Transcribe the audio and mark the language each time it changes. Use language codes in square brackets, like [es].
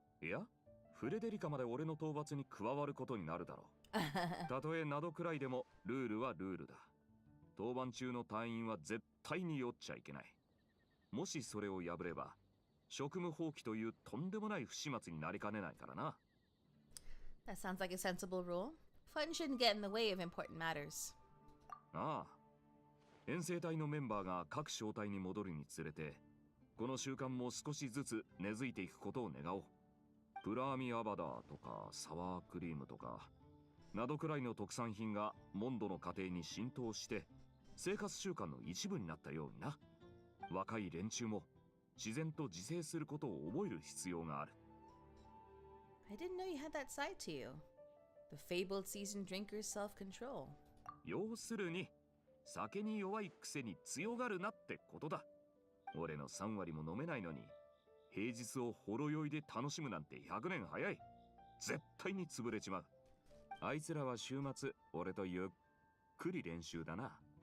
[ja] いや、フレデリカまで俺の討伐に加わることになるだろう。たとえなどくらいでもルールはルールだ。当番中の隊員は絶対に酔っちゃいけない。もしそれを破れば、職務放棄というとんでもない不始末になりかねないからな。 [en] That sounds like a sensible rule. Fun shouldn't get in the way of important matters. [ja] ああ。遠征隊のメンバーが各小隊に戻るにつれて、この習慣も少しずつ根付いていくことを願おう。プラーミアバダーとかサワークリームとか、などくらいの特産品がモンドの家庭に浸透して、生活習慣の一部になったようにな。若い連中も、自然と自制することを覚える必要がある。 [en] I didn't know you had that side to you. The fabled seasoned drinker's self-control. [ja] 要するに、酒に弱いくせに強がるなってことだ。俺の3割も飲めないのに、平日をほろ酔いで楽しむなんて100年早い。絶対に潰れちまう。あいつらは週末、俺とゆっくり練習だな。